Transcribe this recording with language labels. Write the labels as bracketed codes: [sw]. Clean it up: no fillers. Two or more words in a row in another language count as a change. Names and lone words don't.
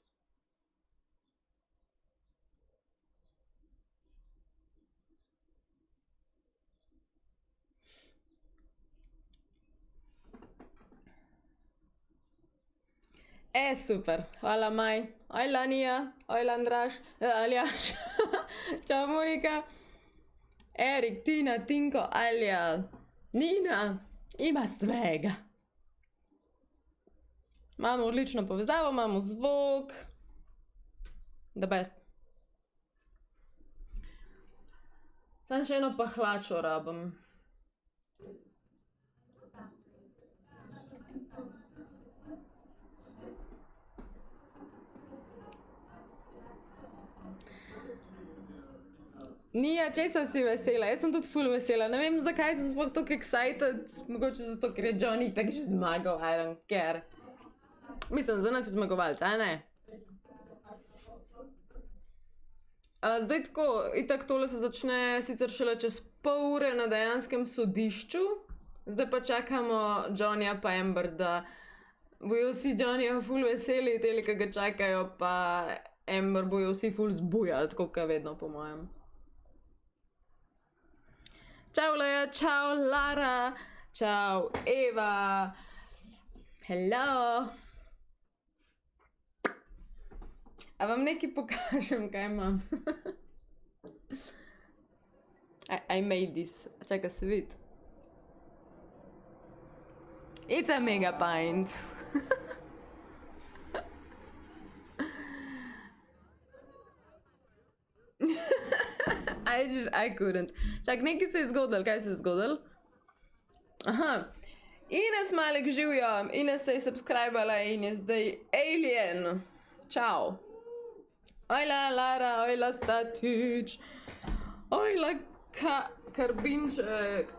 [sl] Super. Hvala, Maj. Ojla, Nija. Ojla, Andraš. Aljaš. Čau, Monika. Erik, Tina, Tinko, Alja. Nina. Ima svega. Imamo odlično povezavo, imamo zvok. [en] The best. [sl] Sam še eno pahlačo rabim. Nija, česa si vesela? Jaz sem tudi ful vesela. Ne vem, zakaj sem sploh tako excited. Mogoče zato, ker je Johnny tako že zmagal. [en] I don't care. [sl] Mislim, za nas je zmagovalc, a ne? Zdaj tako, itak tole se začne sicer šele čez pol ure na dejanskem sodišču. Zdaj pa čakamo Johnnyja pa Amber, da bojo vsi Johnnyja ful veseli, teli, ki ga čakajo, pa Amber bojo vsi ful zbujali, tako kot vedno, po mojem. Čau, Leja, čau, Lara, čau, Eva. Hello. A vam nekaj pokažem, kaj imam? [en] I made this. [sl] Čakaj, se vidi. [en] It's a mega pint. I couldn't. [sl] Čak, nekaj se je zgodilo. Kaj se je zgodilo? Aha. Ines Malek živjo. Ines se je subscribala in je zdaj alien. Čau. Ojla, Lara, ojla, Statič. Ojla, Karbinček.